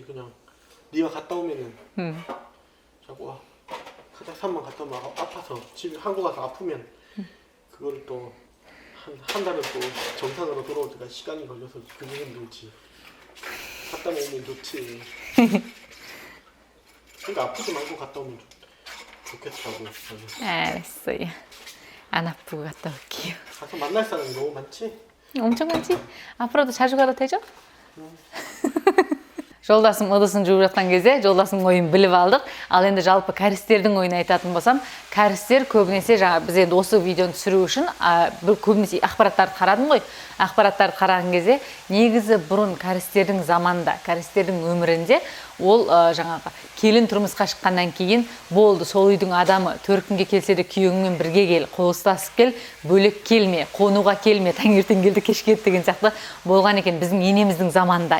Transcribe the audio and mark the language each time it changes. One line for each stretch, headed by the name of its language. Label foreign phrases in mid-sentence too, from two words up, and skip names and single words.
Korean: 그냥 네가 갔다 오면은 자꾸 카자흐스탄만 갔다 오면 아파서 집에 한국 가서 아프면 그걸 또 한 달은 또 정상으로 돌아올 때까지 시간이 걸려서 그게 힘들지. 갔다 오면 좋지. 그러니까 아프지 말고 갔다 오면 좋겠다고. 알았어요. 안 아프고 갔다 올게요. 가서 만날 사람이 너무 많지? 엄청 많지? 앞으로도 자주 가도 되죠?
Kazakh: Жолдасым ыдысын жуып жатқан кезде жолдасымның ойын біліп алдық. Ал енді жалпы кәрістердің ойын айтатын болсам, кәрістер көбінесе жаңа біз енді осы видеоны түсіру үшін көбінесе ақпараттарды қарадым ғой. Ақпараттарды қараған кезде негізі бұрын кәрістердің заманында, кәрістердің өмірінде ол жаңағы келін тұрмысқа шыққаннан кейін болды, сол үйдің адамы, төркінге келсе де күйеуіңмен бірге кел, қол ұстасып кел, бөлек келме, қонуға келме, таңертең келді кеш кет деген сияқты болған екен біздің енеміздің заманында.